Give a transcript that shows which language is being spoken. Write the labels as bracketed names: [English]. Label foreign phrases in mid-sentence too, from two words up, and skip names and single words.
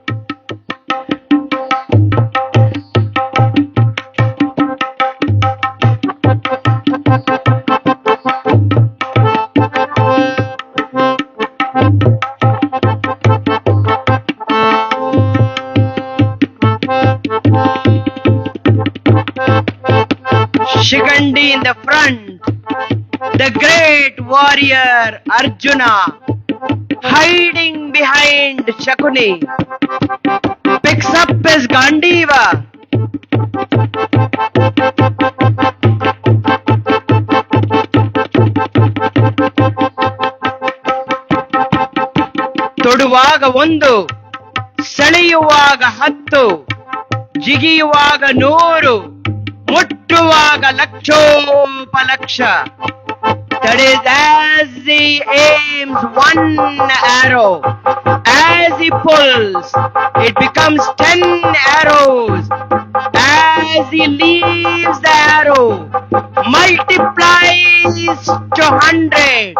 [English] Shigandi in the front, the great warrior Arjuna hiding behind Shakuni picks up his Gandiva. [Kannada] ತೊಡುವಾಗ ಒಂದು, ಸೆಳೆಯುವಾಗ 10, ಜಿಗಿಯುವಾಗ 100, ಮುಟ್ಟುವಾಗ ಲಕ್ಷೋಪಲಕ್ಷ. [English] That is, as he aims one arrow, as he pulls, it becomes 10 arrows. As he leaves the arrow, multiplies to 100.